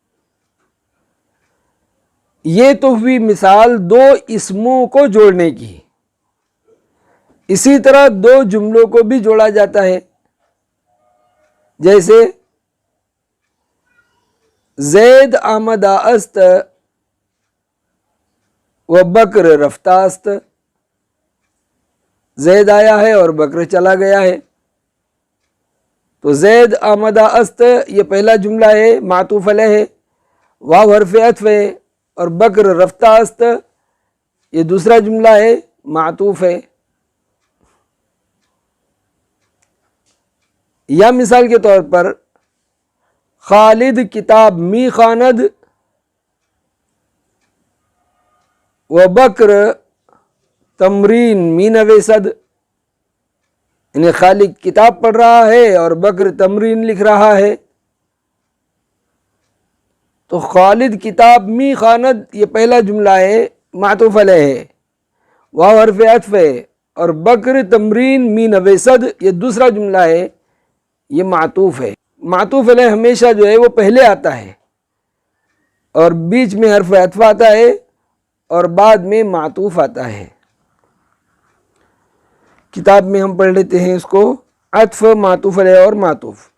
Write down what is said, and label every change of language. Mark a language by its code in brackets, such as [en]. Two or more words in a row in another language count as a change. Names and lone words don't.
[ur] یہ تو ہوئی مثال دو اسموں کو جوڑنے کی۔ اسی طرح دو جملوں کو بھی جوڑا جاتا ہے، جیسے [fa] زید آمدہ است و بکر رفتہ است، [ur] زید آیا ہے اور بکر چلا گیا ہے، تو [fa] زید آمدہ است [ur] یہ پہلا جملہ ہے، معطوف علیہ ہے، واو حرف عطف ہے، اور [fa] بکر رفتہ است [ur] یہ دوسرا جملہ ہے، معطوف ہے۔ یا مثال کے طور پر [fa] خالد کتاب می خواند و بکر تمرین می نویسد، [ur] یعنی خالد کتاب پڑھ رہا ہے اور بکر تمرین لکھ رہا ہے، تو [fa] خالد کتاب می خواند [ur] یہ پہلا جملہ ہے، معطوف علیہ ہے، واو حرف عطف ہے، اور [fa] بکر تمرین می نویسد [ur] یہ دوسرا جملہ ہے، یہ معطوف ہے۔ معطوف علیہ ہمیشہ جو ہے وہ پہلے آتا ہے، اور بیچ میں حرف عطف آتا ہے، اور بعد میں معطوف آتا ہے۔ کتاب میں ہم پڑھ لیتے ہیں اس کو، عطف، معطوف علیہ اور معطوف۔